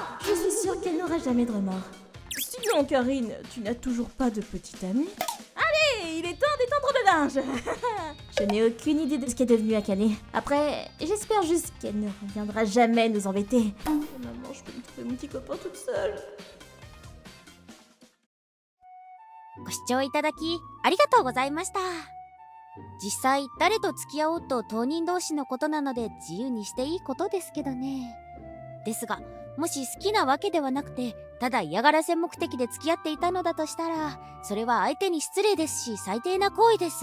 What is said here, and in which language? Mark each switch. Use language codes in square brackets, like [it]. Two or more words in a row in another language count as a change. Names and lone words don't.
[fr] Je suis sûre qu'elle n'aura jamais de remords. Sinon, Karine, tu n'as toujours pas de petite amie? Allez, il est temps d'étendre le linge. Je n'ai aucune idée de ce qu'est devenu Akane. Après, j'espère juste qu'elle ne reviendra jamais nous embêter. Oh, maman, je peux me trouver mon petit copain toute seule. [ja] ご視聴いただきありがとうございました。実際誰と付き合おうと当人同士のことなので自由にしていいことですけどね。ですがもし好きなわけではなくてただ嫌がらせ目的で付き合っていたのだとしたらそれは相手に失礼ですし最低な行為です。